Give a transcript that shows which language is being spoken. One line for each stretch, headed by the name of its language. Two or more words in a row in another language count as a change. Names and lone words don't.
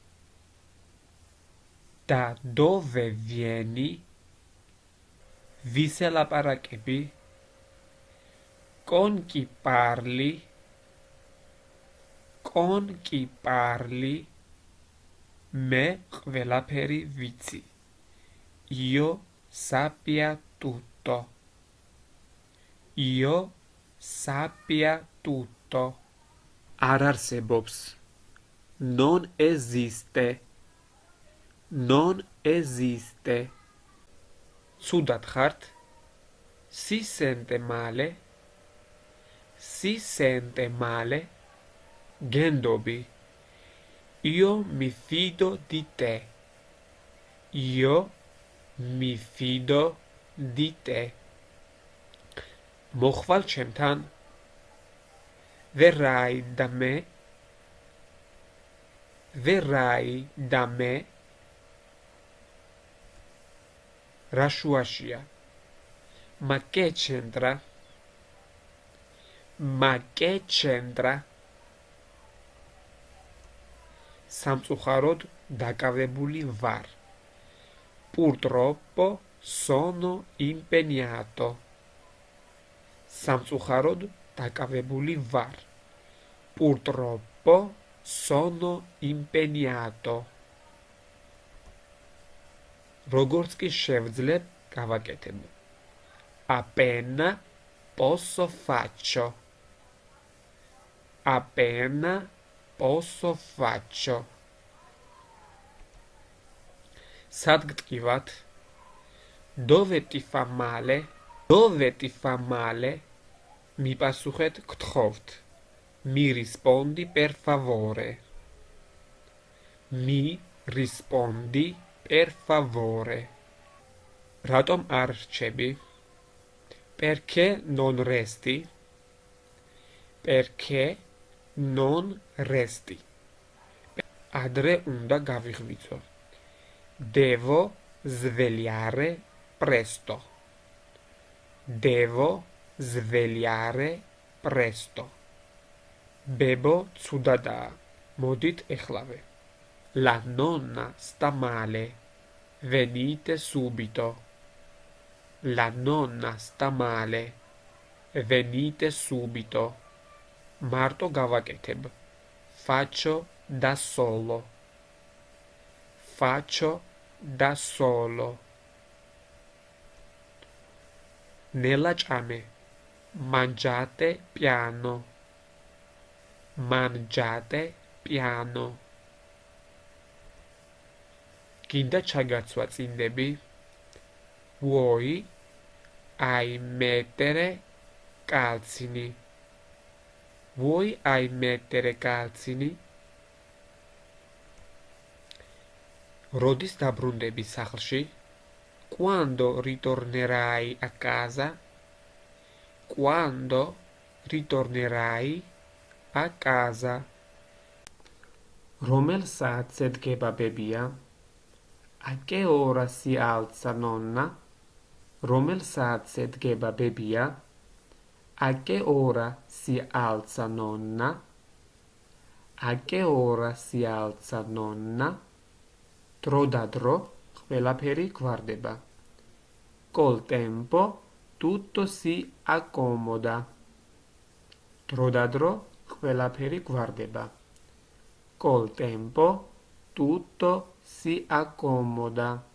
Italian: Da dove vieni?
Georgian: ვის ელაპარაკები?
Italian: Con chi parli? Con chi parli?
Georgian: Me ყველაფერი ვიცი.
Italian: Io sappia tutto. Io sappia tutto.
Georgian: არ არსებობს.
Italian: Non esiste. Non esiste.
Georgian: Ცუდად ხართ?
Italian: Si sente male? Si sente male? გენდობი. Io mi fido di te. Io mi fido di te.
Georgian: მოხვალ ჩემთან?
Italian: Verrai da me? Verrai da me?
Georgian: რა შუაშია?
Italian: Ma che c'entra? Ma che c'entra?
Georgian: სამწუხაროდ დაკავებული ვარ.
Italian: Purtroppo sono impegnato.
Georgian: სამწუხაროდ დაკავებული ვარ.
Italian: Purtroppo sono impegnato.
Georgian: როგორც კი შევძლებ, გავაკეთებ.
Italian: Appena posso faccio. Appena posso faccio.
Georgian: Sad გტკივათ?
Italian: Dove ti fa male? Dove ti fa male?
Georgian: მიპასუხეთ გთხოვთ.
Italian: Mi rispondi per favore. Mi rispondi per favore.
Georgian: Ratom არ რჩები?
Italian: Perché non resti? Perché non resti?
Georgian: Adre უნდა გავიღვიძო.
Italian: Devo svegliare presto. Devo svegliare presto.
Georgian: ბებო ცუდადაა. მოდით ეხლავე.
Italian: La nonna sta male. Venite subito. La nonna sta male. Venite subito.
Georgian: მარტო გავაკეთებ.
Italian: Faccio da solo. Faccio da solo.
Georgian: ნელა ჭამე.
Italian: Mangiate piano. Mangiate piano.
Georgian: Ghinda ჩაგაცვა წინდები?
Italian: Vuoi mettere calzini? Vuoi mettere calzini?
Georgian: როდის დაბრუნდები სახლში?
Italian: Quando ritornerai a casa? Quando ritornerai a casa?
Georgian: რომელ საათზე დგება ბებია?
Italian: A che ora si alza nonna?
Georgian: რომელ საათზე დგება ბებია?
Italian: A che ora si alza nonna? A che ora si alza nonna?
Georgian: დრო და დრო ყველაფერი გვარდება.
Italian: Col tempo tutto si accomoda.
Georgian: დრო და დრო ყველაფერი გვარდება.
Italian: Col tempo tutto si accomoda.